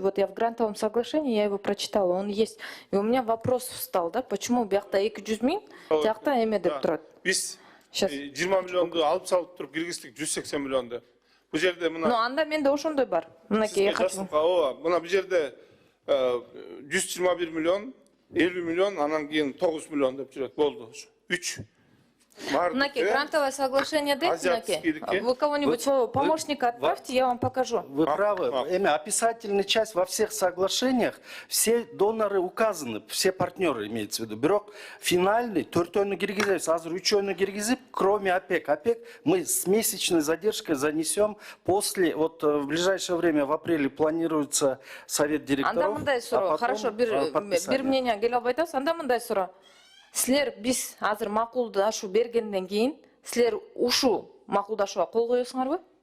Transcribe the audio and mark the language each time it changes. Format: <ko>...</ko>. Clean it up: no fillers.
<ru>Вот я в грантовом соглашении, я его прочитала, он есть. И у меня вопрос встал, да, почему</ru> <ky>биякта 200 миң, тиякта эме деп турат. Биз 20 миллионду алып салып туруп киргиздик 180 миллионду. Бул жерде мына. Но анда менде ошондой бар.</ky> <ru>Мынакей я хочу.</ru> <ky>Мына бул жерде 121 миллион, 50 миллион, анан кийин 9 миллион деп жүрөт. Болду. 3.</ky> <ru>Мынакей грантовое соглашение дейт, мынакей. Вы кого-нибудь своего помощника отправьте, я вам покажу. Вы правы. Описательная часть во всех соглашениях, все доноры указаны, все партнеры имеется в виду.</ru> <ky>Бирок финальный, төртөөнү киргизебиз, азыр үчөөнү киргизип, кроме АПЕК.</ky> <ru>АПЕК мы с месячной задержкой занесем после, вот в ближайшее время, в апреле планируется совет директоров.</ru> <ky>Анда мындай суроо, хорошо, бир мнение келип айтасыз, анда мындай суроо. Силер биз азыр макулдашуу бергенден кийин, силер ушу макулдашууга кол коесуңарбы?</ky>